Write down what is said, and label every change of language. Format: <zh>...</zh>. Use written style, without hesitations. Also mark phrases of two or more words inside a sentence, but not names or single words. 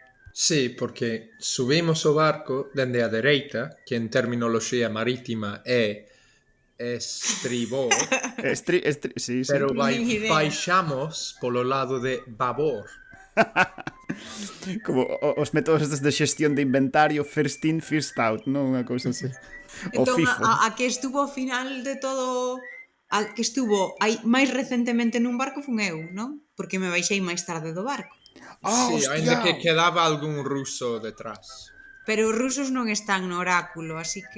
<gl>Sí, porque subimos o barco dende a dereita, que en terminoloxía marítima é estribor, Sí. pero Nin idea. baixamos polo lado de babor. Como os métodos estes de xestión de inventario,</gl> <en>first in, first out,</en> <gl>non? Unha cousa así. O Entón, FIFO. a que estuvo ao final de todo, a que estuvo aí máis recentemente nun barco fun eu, non? Porque me baixei máis tarde do barco. Sí, ainda que quedaba algún ruso detrás. Pero os rusos non están no oráculo, así que...</gl>